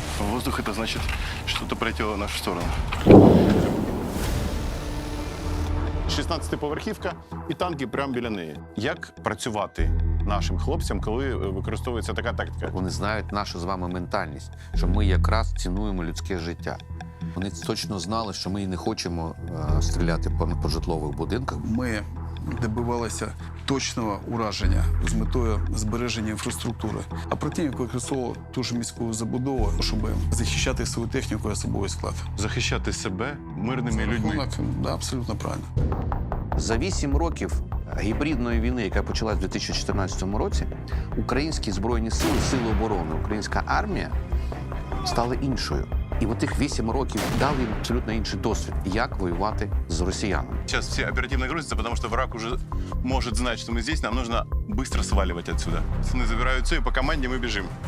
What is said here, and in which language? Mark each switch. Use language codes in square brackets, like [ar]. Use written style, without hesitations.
[ru] Воздух — это значит, что-то пролетело в нашу сторону. [uk] 16-поверхівка і танки прямо біля неї. Як працювати нашим хлопцям, коли використовується така тактика? Вони знають нашу з вами ментальність, що ми якраз цінуємо людське життя. Вони точно знали, що ми не хочемо стріляти по житлових будинках. Ми добивалися точного ураження з метою збереження інфраструктури. А противник використовував ту ж міську забудову, щоб захищати свою техніку і особовий склад. Захищати себе мирними людьми. [ru] Да, абсолютно правильно. [uk] За 8 років гібридної війни, яка почалась у 2014 році, українські збройні сили, сили оборони, українська армія стали іншою. І от тих 8 років дали їм абсолютно інший досвід, як воювати з росіянами. [ru] Сейчас все оперативно грузятся, потому что враг уже может знать, что мы здесь. Нам нужно быстро сваливать отсюда. Пацаны забирают все, и по команде мы бежим.